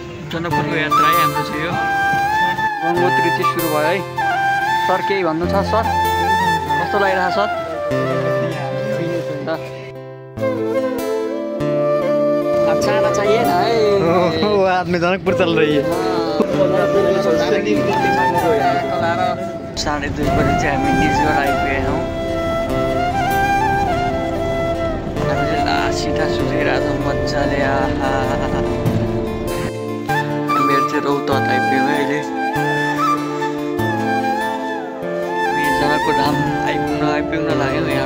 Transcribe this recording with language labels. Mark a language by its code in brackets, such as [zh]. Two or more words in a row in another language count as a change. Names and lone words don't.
[ne] जनकपुरको यात्रा है हाम्रो चाहिँ यो गङ्गोत्री चाहिँ सुरु भयो है। सर केही भन्नु छ सर? कस्तो लागिरहेछ सर? [hi] खाना चाहिए ना है। वो आदमी जनकपुर चल रही है। [ne] 2:30 बजे चाहिँ हामी निजगढ आइपुगेका हौँ। हामीले सिधा सुतिरहेको छौँ मजाले। मेरो चाहिँ रौतहट आइपुग्यो है अहिले। जनकपुर धाम आइपुग्न लाग्यो।